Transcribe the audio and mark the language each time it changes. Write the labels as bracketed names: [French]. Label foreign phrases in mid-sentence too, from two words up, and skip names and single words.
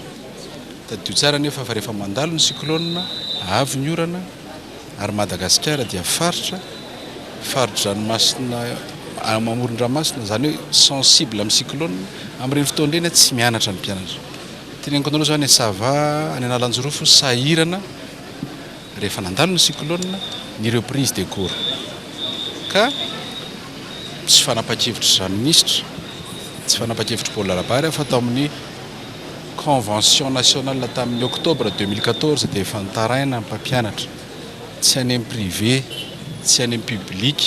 [Malagasy] Tadio tsara nefa fa rehefa mandalo ny cyclone avy ny orana ary Madagasikara dia faritra-dranomasina amoron-dranomasina zany hoe sensible amin'ny cyclone amin'ireny fotoan'ireny tsy mianatra ny mpianatra. Teneniko anareo zany sava any Analanjorofo sahirana rehefa nandalo ny cyclone ny [French] reprise des cours [Malagasy] ka tsy fanapa-kevitra ministre tsy fanapa-kevitra Paul Rabary fa tao amin'ny [French] convention nationale [Malagasy] tamin'ny octobre 2014 dia efa nitaraina ny mpampianatra tsy any amin'ny privé tsy any amin'ny public